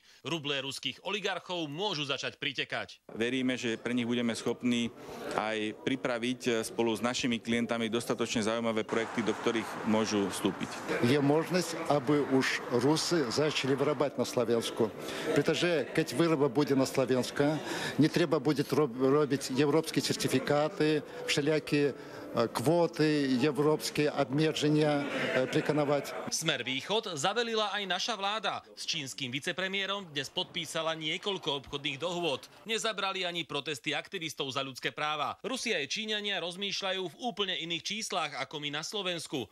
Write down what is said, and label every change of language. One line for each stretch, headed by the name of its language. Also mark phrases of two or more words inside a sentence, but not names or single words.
Slovak: Ruble ruských oligarchov môžu začať pritekať. Veríme, že pre nich budeme schopní aj pripraviť spolu s našimi klientami dostatočne zaujímavé projekty, do ktorých môžu vstúpiť. Je možnosť, aby už Rusi začali vyrábať na Slovensku. Pretože keď výroba bude na Slovensku,
Ukrainian: не треба буде робити європейські сертифікати,
Slovak: všelijaké kvóty, európske obmedzenia prekanovať. Smer Východ zavelila aj naša vláda. S čínskym vicepremiérom dnes podpísala niekoľko obchodných dohôd. Nezabrali ani protesty aktivistov za ľudské práva. Rusi aj Číňania rozmýšľajú v úplne iných číslach ako my na Slovensku.